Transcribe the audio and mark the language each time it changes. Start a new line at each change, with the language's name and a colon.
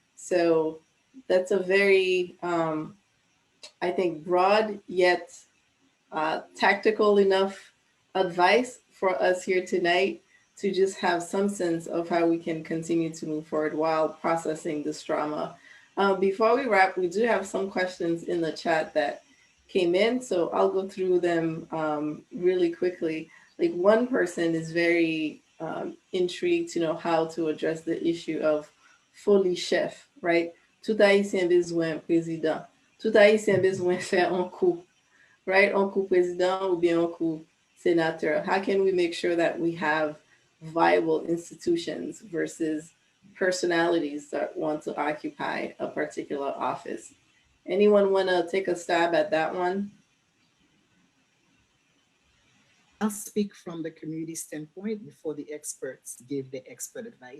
English: So that's a very, I think, broad yet tactical enough advice for us here tonight to just have some sense of how we can continue to move forward while processing this trauma. Before we wrap, we do have some questions in the chat that came in, so I'll go through them really quickly. Like one person is very intrigued to know how to address the issue of
Haitian Creole: folie chef,
English: right?
Haitian Creole: Tout haïtien besoin président. Tout haïtien besoin faire un coup, right? Un coup président ou bien un coup sénateur.
English: How can we make sure that we have viable institutions versus personalities that want to occupy a particular office? Anyone want to take a stab at that one? I'll speak from the community standpoint before the experts give the expert advice.